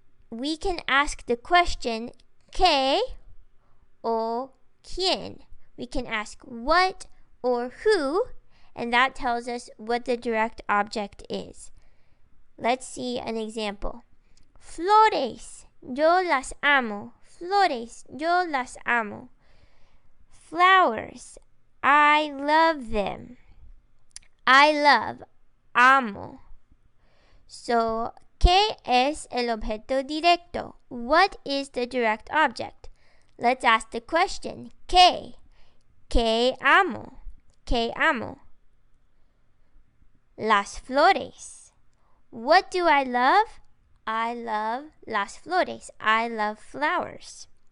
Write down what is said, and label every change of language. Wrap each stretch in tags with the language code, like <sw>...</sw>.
<en>We can ask the question</en> <es>¿qué o quién?</es> <en>We can ask what or who, and that tells us what the direct object is. Let's see an example.</en> <es>Flores, yo las amo. Flores, yo las amo.</es> <en>Flowers, I love them. I love, amo.</en> <es>So, ¿qué es el objeto directo?</es> <en>What is the direct object? Let's ask the question.</en> <es>¿Qué? ¿Qué amo? ¿Qué amo? Las flores.</es> <en>What do I love? I love</en> <es>las flores.</es> <en>I love flowers.</en>